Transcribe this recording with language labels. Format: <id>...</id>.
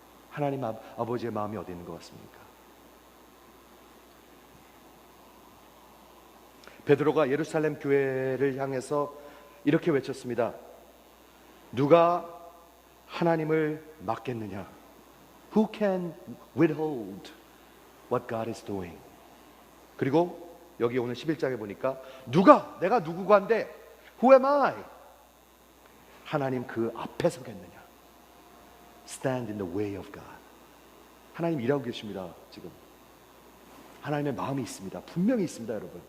<ko>하나님 아버지의 마음이 어디 있는 것 같습니까? 베드로가 예루살렘 교회를 향해서 이렇게 외쳤습니다. 누가 하나님을 막겠느냐?</ko> <en>Who can withhold what God is doing?</en> <ko>그리고 여기 오늘 11장에 보니까 내가 누구간데?</ko> <en>Who am I?</en> <ko>하나님 그 앞에 서겠느냐?</ko> <en>Stand in the way of God.</en> <ko>하나님 일하고 계십니다. 지금 하나님의 마음이 있습니다. 분명히 있습니다.</ko>